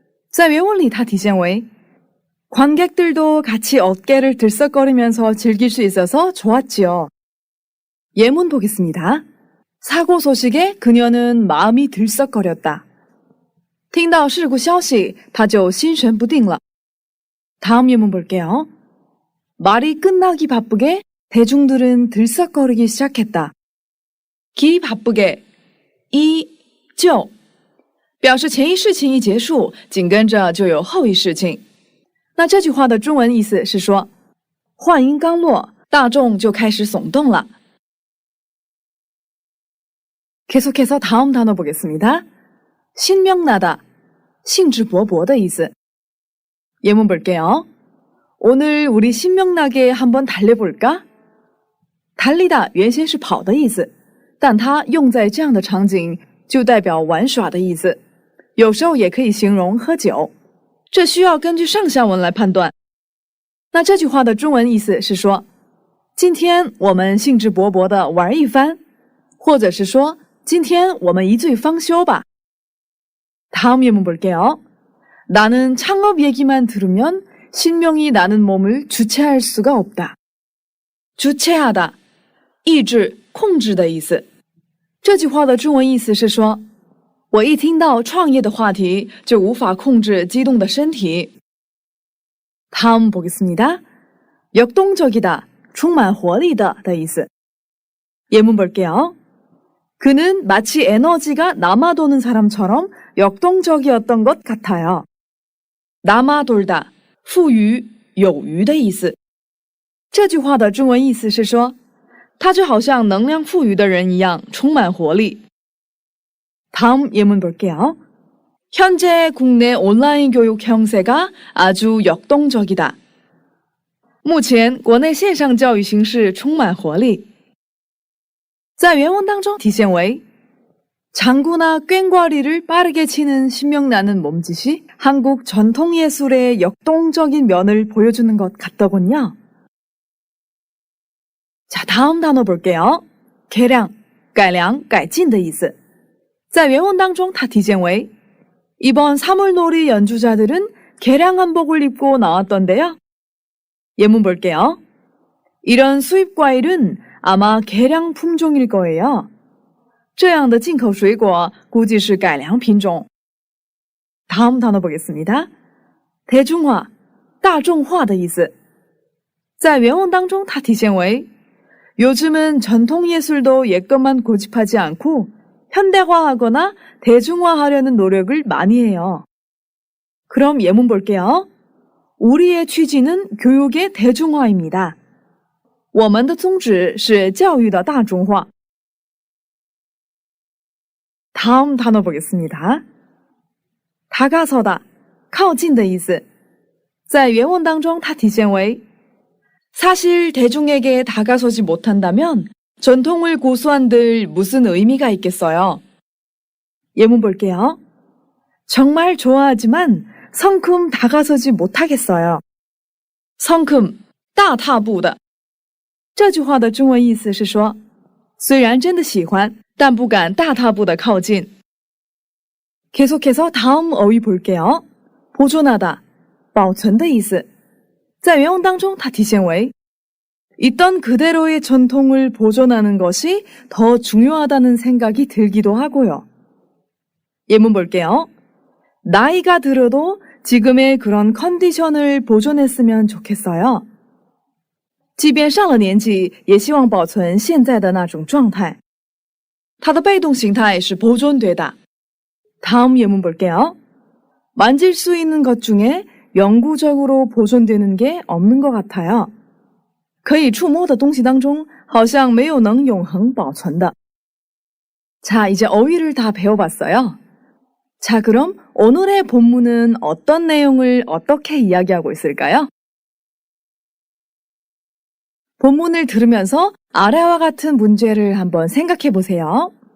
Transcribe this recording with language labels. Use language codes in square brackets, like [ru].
[zh] 在原文里它体现为 [ko] 관객들도 같이 어깨를 들썩거리면서 즐길 수 있어서 좋았지요. 예문 보겠습니다. 사고 소식에 그녀는 마음이 들썩거렸다. [zh] 听到事故消息，他就心神不定了。 [ko] 다음 예문 볼게요. 말이 끝나기 바쁘게 대중들은 들썩거리기 시작했다. [zh] 기 바쁘게, 就表示前一事情一结束，紧跟着就有后一事情。那这句话的中文意思是说，话音刚落，大众就开始耸动了。 [ko] 계속해서 다음 단어 보겠습니다. [zh] 신명나다, 兴致勃勃的意思。 [ko] 예문 볼게요. 오늘 우리 신명나게 한번 달려볼까? [zh] 달리다原先是跑的意思，但它用在这样的场景就代表玩耍的意思，有时候也可以形容喝酒。这需要根据上下文来判断。那这句话的中文意思是说，今天我们兴致勃勃地玩一番，或者是说，今天我们一醉方休吧。 [ko] 다음 예문 볼게요. 나는 창업 얘기만 들으면 신명이 나는 몸을 주체할 수가 없다. [zh] 주체하다, 抑制、控制的意思。这句话的中文意思是说，我一听到创业的话题，就无法控制激动的身体。 [ko] 다음 보겠습니다. [zh] 역동적이다, 充满活力的意思。 [ko] 예문 볼게요. 그는 마치 에너지가 남아도는 사람처럼 역동적이었던 것 같아요. [zh] 남아돌다, 富余、有余的意思。这句话的中文意思是说，他就好像能量富余的人一样，充满活力。 [ko] 다음 예문 볼게요. 현재 국내 온라인 교육 형세가 아주 역동적이다. [zh] 目前国内线上教育形势充满活力。在原文当中体现为 [ko] 장구나 꽹과리를 빠르게 치는 신명나는 몸짓이 한국 전통예술의 역동적인 면을 보여주는 것 같더군요. 자, 다음 단어 볼게요. 개량, [zh] 改良,改进的意思。在原文当中它体现为 [ko] 이번 사물놀이 연주자들은 개량 한복을 입고 나왔던데요. 예문 볼게요. 이런 수입 과일은 아마 개량 품종일 거예요. [zh] 这样的进口水果估计是改良品种。 [ko] 다음 단어 보겠습니다. 대중화, [zh] 大众化的意思。在原文当中它体现为 [ko] 요즘은 전통예술도 옛것만 고집하지 않고 현대화하거나 대중화하려는 노력을 많이 해요. 그럼 예문 볼게요. 우리의 취지는 교육의 대중화입니다. [zh] 我们的宗旨是教育的大众化。 [ko] 다음 단어 보겠습니다. [zh] 다가서다, 靠近的意思。在原文当中它体现为 [ko] 사실 대중에게 다가서지 못한다면 전통을 고수한들 무슨 의미가 있겠어요? 예문 볼게요. 정말 좋아하지만 성큼 다가서지 못하겠어요. [zh] 성큼, 大踏步的。这句话的中文意思是说，虽然真的喜欢，但不敢大踏步的靠近。 [ko] 계속해서 다음 어휘 볼게요. [zh] 보존하다, 保存的意思。在原文当中，它体现为 [ko] 있던 그대로의 전통을 보존하는 것이 더 중요하다는 생각이 들기도 하고요. 예문 볼게요. 나이가 들어도 지금의 그런 컨디션을 보존했으면 좋겠어요. [zh] 即便上了年纪，也希望保存现在的那种状态。它的被动形态是 보존되다. [ko] 다음 예문 볼게요. 만질 수 있는 것 중에 영구적으로 보존되는 게 없는 것 같아요. [zh] 可以触摸的东西当中好像没有能永恒保存的。 [ko] 자, 이제 어휘를 다 배워봤어요. 자, 그럼 오늘의 본문은 어떤 내용을 어떻게 이야기하고 있을까요? 본문을 들으면서 아래와 같은 문제를 한번 생각해 보세요.